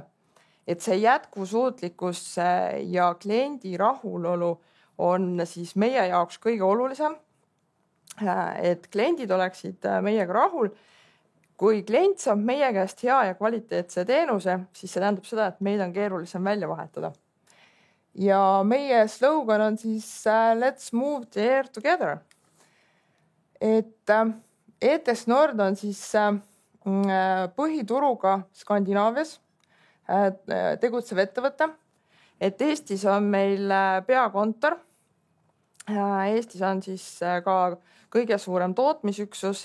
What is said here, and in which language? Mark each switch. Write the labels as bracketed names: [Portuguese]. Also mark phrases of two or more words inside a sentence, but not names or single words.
[Estonian] Et see jätkusuutlikkus ja kliendi rahulolu on siis meie jaoks kõige olulisem. Et kliendid oleksid meiega rahul. Kui klient saab meie käest hea ja kvaliteetse teenuse, siis see tähendab seda, et meid on keerulisem välja vahetada. ja meie slogan on siis [English] Let's move the air together. [Estonian] Et ETS Nord on siis põhituruga Skandinaavias tegutsev ettevõte. Et Eestis on meil peakontor. Eestis on siis ka kõige suurem tootmisüksus.